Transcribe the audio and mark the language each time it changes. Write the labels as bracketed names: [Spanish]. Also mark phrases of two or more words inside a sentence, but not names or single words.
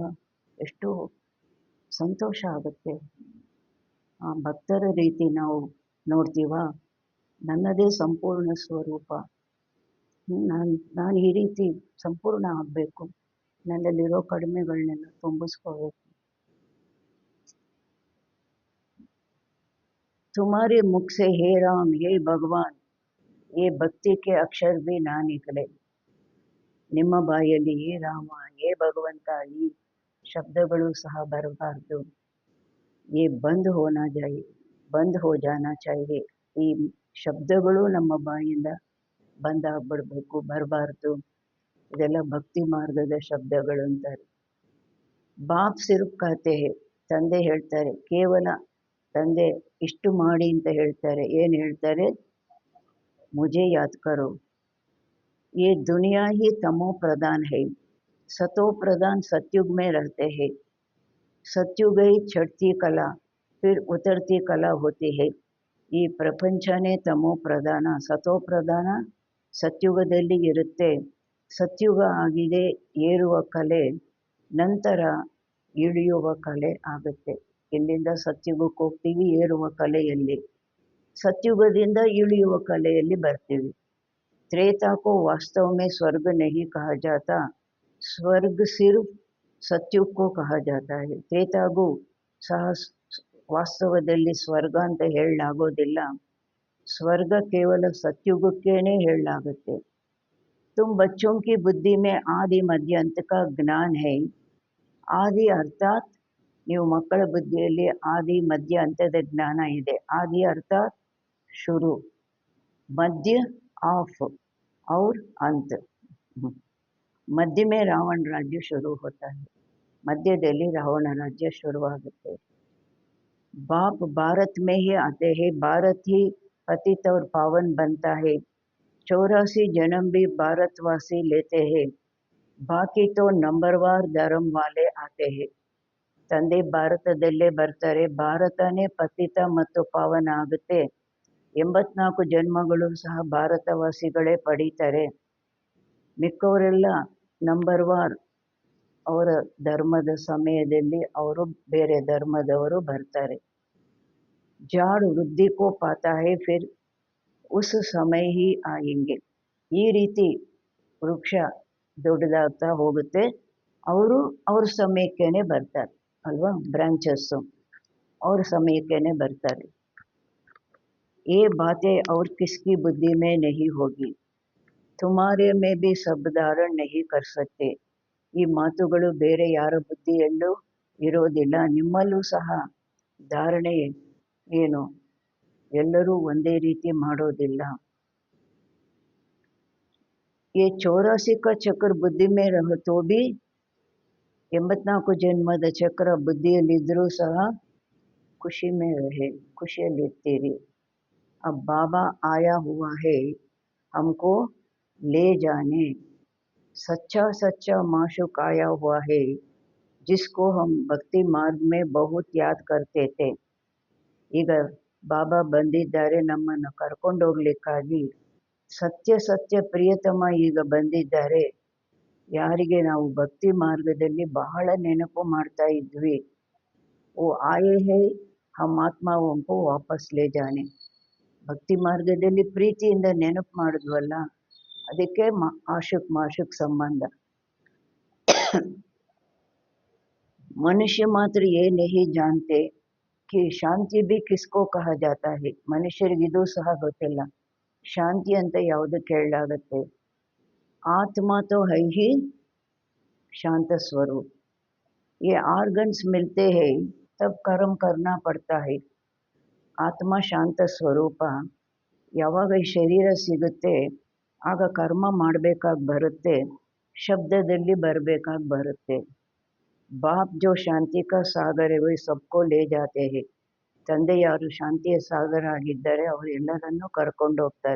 [Kannada] ಎಷ್ಟು ಸಂತೋಷ ಆಗುತ್ತೆ. ಆ ಭಕ್ತರ ರೀತಿ ನಾವು ನೋಡ್ತೀವ, ನನ್ನದೇ ಸಂಪೂರ್ಣ ಸ್ವರೂಪ, ನಾನು ಈ ರೀತಿ ಸಂಪೂರ್ಣ ಆಗಬೇಕು, ನನ್ನಲ್ಲಿರೋ ಕಡಿಮೆಗಳನ್ನೆಲ್ಲ ತುಂಬಿಸ್ಕೋಬೇಕು. [Hindi] तुम्हारे मुख से हे राम हे भगवान ये ಭಕ್ತಿ के अक्षर भी ना निकले. [Kannada] ನಿಮ್ಮ ಬಾಯಲ್ಲಿ ಹೇ ರಾಮ ಹೇ ಭಗವಂತ ಈ ಶಬ್ದಗಳು ಸಹ ಬರಬಾರ್ದು. [Hindi] ये बंद होना चाहिए, बंद हो जाना चाहिए. [Kannada] ಈ ಶಬ್ದಗಳು ನಮ್ಮ ಬಾಯಿಂದ ಬಂದಾಗ್ಬಿಡ್ಬೇಕು, ಬರಬಾರ್ದು. ಇದೆಲ್ಲ ಭಕ್ತಿ ಮಾರ್ಗದ ಶಬ್ದಗಳು ಅಂತಾರೆ. [Hindi] बाप सिर्फ कहते हैं, [Kannada] ತಂದೆ ಹೇಳ್ತಾರೆ, ಕೇವಲ ತಂದೆ ಇಷ್ಟು ಮಾಡಿ ಅಂತ ಹೇಳ್ತಾರೆ. ಏನು ಹೇಳ್ತಾರೆ? [Hindi] ಮುझे याद करो, ये दुनिया ही तमो प्रधान है, सतो प्रधान सतयुग में रहते हैं. सतयुग ही चढ़ती कला फिर उतरती कला होती है. [Kannada] ಈ ಪ್ರಪಂಚನೇ ತಮೋ ಪ್ರಧಾನ, ಸತೋ ಪ್ರಧಾನ ಸತ್ಯುಗದಲ್ಲಿ ಇರುತ್ತೆ. ಸತ್ಯುಗ ಆಗಿದೆ ಏರುವ ಕಲೆ, ನಂತರ ಇಳಿಯುವ ಕಲೆ ಆಗುತ್ತೆ. ಇಲ್ಲಿಂದ ಸತ್ಯುಗಕ್ಕೆ ಹೋಗ್ತೀವಿ, ಏರುವ ಕಲೆಯಲ್ಲಿ, ಸತ್ಯುಗದಿಂದ ಇಳಿಯುವ ಕಲೆಯಲ್ಲಿ ಬರ್ತೀವಿ. [Hindi] त्रेता को वास्तव में स्वर्ग नहीं कहा जाता, स्वर्ग सिर्फ सत्युग को कहा जाता है. [Kannada] त्रेताಗೂ ಸಹ ವಾಸ್ತವದಲ್ಲಿ ಸ್ವರ್ಗ ಅಂತ ಹೇಳಲಾಗೋದಿಲ್ಲ, ಸ್ವರ್ಗ ಕೇವಲ ಸತ್ಯುಗಕ್ಕೇನೆ ಹೇಳಲಾಗುತ್ತೆ. [Hindi] तुम बच्चों की बुद्धि में आदि मध्य अंत का ज्ञान है. [Kannada] ಆದಿ ಅರ್ಥಾತ್ ನೀವು ಮಕ್ಕಳ ಬುದ್ಧಿಯಲ್ಲಿ ಆದಿ ಮಧ್ಯ ಅಂತದ ಜ್ಞಾನ ಇದೆ. ಆದಿ ಅರ್ಥಾತ್ ಶುರು, [Hindi] मध्य ऑफ और अंत. मध्य में रावण राज्य शुरू होता है, [Kannada] ಮಧ್ಯದಲ್ಲಿ ರಾವಣ ರಾಜ್ಯ ಶುರುವಾಗುತ್ತೆ. [Hindi] बाप भारत में ही आते हैं, भारत ही पतित और पावन बनता है. 84 जन्म भी भारतवासी लेते हैं, बाकी तो नंबरवार धर्म वाले आते हैं. [Kannada] ತಂದೆ ಭಾರತದಲ್ಲೇ ಬರ್ತಾರೆ, ಭಾರತನೇ ಪತಿತ ಮತ್ತು ಪಾವನ ಆಗುತ್ತೆ. 84 ಜನ್ಮಗಳು ಸಹ ಭಾರತವಾಸಿಗಳೇ ಪಡೀತಾರೆ. ಮಿಕ್ಕವರೆಲ್ಲ ನಂಬರ್ ವಾರ್ ಅವರ ಧರ್ಮದ ಸಮಯದಲ್ಲಿ ಅವರು ಬೇರೆ ಧರ್ಮದವರು ಬರ್ತಾರೆ. [Hindi] झाड़ वृद्धि को पाता है फिर उस समय ही आयेंगे. [Kannada] ಈ ರೀತಿ ವೃಕ್ಷ ದೊಡ್ಡದಾಗ್ತಾ ಹೋಗುತ್ತೆ, ಅವರು ಅವ್ರ ಸಮಯಕ್ಕೇನೆ ಬರ್ತಾರೆ ಅಲ್ವಾ, ಬ್ರಾಂಚಸ್ಸು. ಅವ್ರ ಸಮಯಕ್ಕೇನೆ ಬರ್ತಾರೆ. [Hindi] ये बातें और किसकी बुद्धि में नहीं होगी, तुम्हारे में भी सब धारण नहीं कर सकते. [Kannada] ಈ ಮಾತುಗಳು ಬೇರೆ ಯಾರ ಬುದ್ಧಿಯಲ್ಲೂ ಇರೋದಿಲ್ಲ, ನಿಮ್ಮಲ್ಲೂ ಸಹ ಧಾರಣೆ ಏನು ಎಲ್ಲರೂ ಒಂದೇ ರೀತಿ ಮಾಡೋದಿಲ್ಲ. [Hindi] ये 84 का चक्र बुद्धि में रहो तो भी [Kannada] 84 ಜನ್ಮದ ಚಕ್ರ ಬುದ್ಧಿಯಲ್ಲಿದ್ದರೂ ಸಹ ಖುಷಿ [Hindi] में रहे, ಖುಷಿಯಲ್ಲಿರ್ತೀರಿ. अब बाबा आया हुआ है हमको ले जाने, सच्चा सच्चा माशूक आया हुआ है जिसको हम भक्ति मार्ग में बहुत याद करते थे. [Kannada] ಈಗ ಬಾಬಾ ಬಂದಿದ್ದಾರೆ ನಮ್ಮನ್ನು ಕರ್ಕೊಂಡೋಗ್ಲಿಕ್ಕಾಗಿ. ಸತ್ಯ ಸತ್ಯ ಪ್ರಿಯತಮ ಈಗ ಬಂದಿದ್ದಾರೆ, ಯಾರಿಗೆ ನಾವು ಭಕ್ತಿ ಮಾರ್ಗದಲ್ಲಿ ಬಹಳ ನೆನಪು ಮಾಡ್ತಾ ಇದ್ವಿ. [Hindi] वो आए हैं हम आत्माओं को वापस ले जाने. [Kannada] ಭಕ್ತಿ ಮಾರ್ಗದಲ್ಲಿ ಪ್ರೀತಿಯಿಂದ ನೆನಪು ಮಾಡಿದ್ವಲ್ಲ, ಅದಕ್ಕೆ ಆಶುಕ್ ಮಾಶುಕ್ ಸಂಬಂಧ. [Hindi] मनुष्य मात्र ये नहीं जानते कि ಶಾಂತಿ भी किसको कहा जाता है. [Kannada] ಮನುಷ್ಯರಿಗಿದು ಸಹ ಗೊತ್ತಿಲ್ಲ ಶಾಂತಿ ಅಂತ ಯಾವುದಕ್ಕೆ ಹೇಳಲಾಗತ್ತೆ. [Hindi] आत्मा तो है ही शांत स्वरूप. ये ऑर्गन्स मिलते हैं तब कर्म करना पड़ता है. [Kannada] ಆತ್ಮ ಶಾಂತ ಸ್ವರೂಪ. ಯಾವಾಗ ಈ ಶರೀರ ಸಿಗುತ್ತೆ ಆಗ ಕರ್ಮ ಮಾಡಬೇಕಾಗಿ ಬರುತ್ತೆ, ಶಬ್ದದಲ್ಲಿ ಬರಬೇಕಾಗಿ ಬರುತ್ತೆ. [Hindi] बाप जो शांति का सागर वह सबको ले जाते हैं. [Kannada] ತಂದೆ ಯಾರು ಶಾಂತಿಯ ಸಾಗರ ಆಗಿದ್ದಾರೆ ಅವರು ಎಲ್ಲರನ್ನೂ ಕರ್ಕೊಂಡು ಹೋಗ್ತಾರೆ.